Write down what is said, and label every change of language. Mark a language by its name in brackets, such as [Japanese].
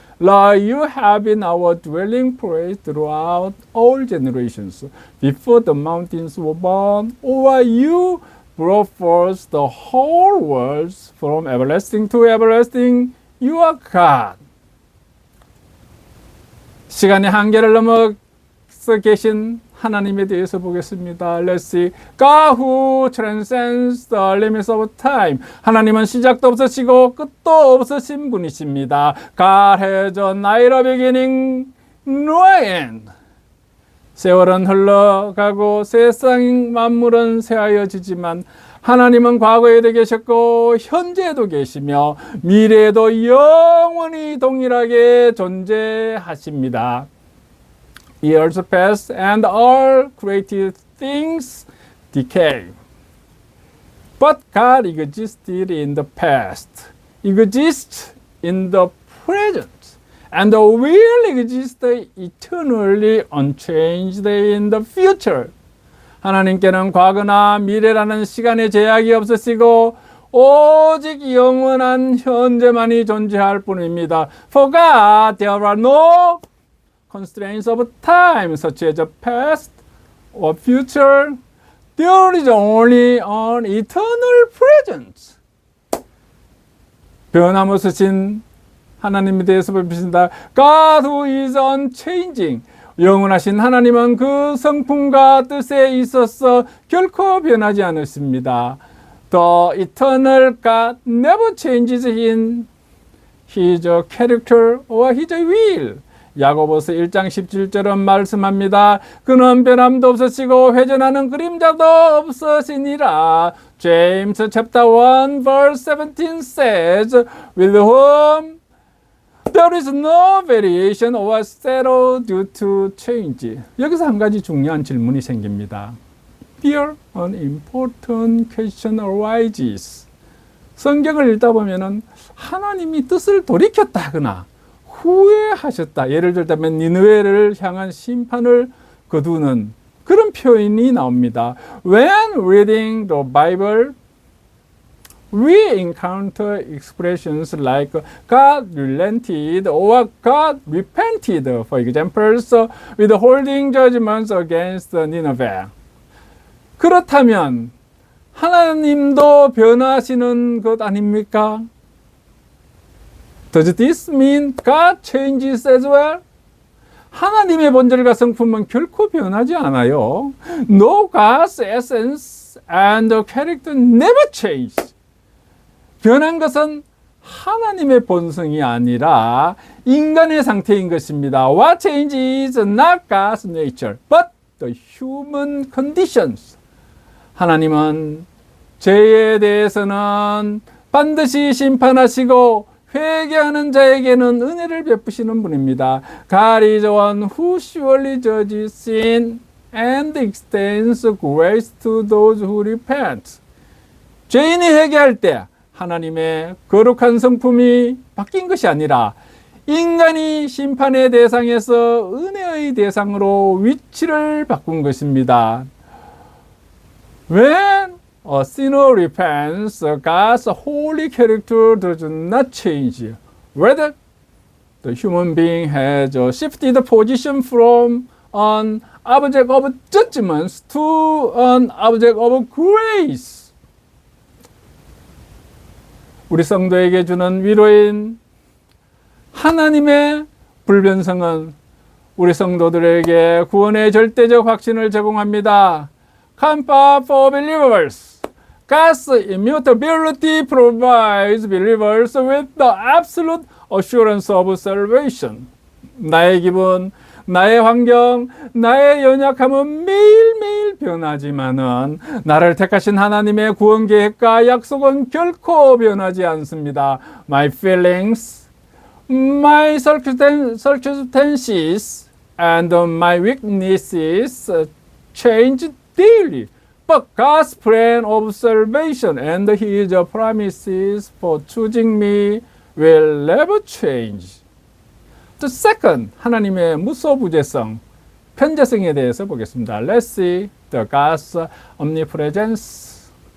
[English] Lord, you have been our dwelling place throughout all generations. Before the mountains were born, or you brought forth the whole world from everlasting to everlasting. You are God. [Korean] 시간의 한계를 넘어서 계신 하나님에 대해서 보겠습니다. [English] Let's see. God who transcends the limits of time. [Korean] 하나님은 시작도 없으시고 끝도 없으신 분이십니다. [English] God has neither beginning nor end. [Korean] 세월은 흘러가고 세상 만물은 쇠하여지지만 하나님은 과거에도 계셨고 현재에도 계시며 미래에도 영원히 동일하게 존재하십니다. [English] Years pass and all created things decay. But God existed in the past, exists in the present, and will exist eternally unchanged in the future. [Korean] 하나님께는 과거나 미래라는 시간의 제약이 없으시고 오직 영원한 현재만이 존재할 뿐입니다. [English] For God, there are no constraints of time, such as the past or future. There is only an eternal present. [Korean] 변함없으신 하나님에 대해서 보십니다. [English] God who is unchanging. [Korean] 영원하신 하나님은 그 성품과 뜻에 있어서 결코 변하지 않으십니다. [English] The eternal God never changes in his character or his will. [Korean] 야고보서 1장 17절은 말씀합니다. 그는 변함도 없으시고 회전하는 그림자도 없으시니라. [English] James chapter 1 verse 17 says, with whom there is no variation or shadow due to change. [Korean] 여기서 한 가지 중요한 질문이 생깁니다. [English] Here an important question arises. [Korean] 성경을 읽다 보면은 하나님이 뜻을 돌이켰다거나 후회하셨다. 예를 들자면 니느웨를 향한 심판을 거두는 그런 표현이 나옵니다. [English] When reading the Bible, we encounter expressions like God relented or God repented, for example, withholding judgments against Nineveh. [Korean] 그렇다면 하나님도 변하시는 것 아닙니까? [English] Does this mean God changes as well? [Korean] 하나님의 본질과 성품은 결코 변하지 않아요. [English] No, God's essence and character never change. [Korean] 변한 것은 하나님의 본성이 아니라 인간의 상태인 것입니다. [English] What changes is not God's nature, but the human conditions. [Korean] 하나님은 죄에 대해서는 반드시 심판하시고 회개하는 자에게는 은혜를 베푸시는 분입니다. [English] God is one who surely judges sin and extends grace to those who repent. [Korean] 죄인이 회개할 때 하나님의 거룩한 성품이 바뀐 것이 아니라 인간이 심판의 대상에서 은혜의 대상으로 위치를 바꾼 것입니다. [English] When a sinner repents, God's holy character does not change. Rather, the human being has shifted position from an object of judgment to an object of grace. [Korean] 우리 성도에게 주는 위로인 하나님의 불변성은 우리 성도들에게 구원의 절대적 확신을 제공합니다. [English] Comfort for believers. God's immutability provides believers with the absolute assurance of salvation. [Korean] 나의 기분, 나의 환경, 나의 연약함은 매일매일 변하지만은 나를 택하신 하나님의 구원 계획과 약속은 결코 변하지 않습니다. [English] My feelings, my circumstances, and my weaknesses change daily. But God's plan of salvation and His promises for choosing me will never change. The second, [Korean] 하나님의 무소부재성, 편재성에 대해서 보겠습니다. [English] Let's see the God's omnipresence.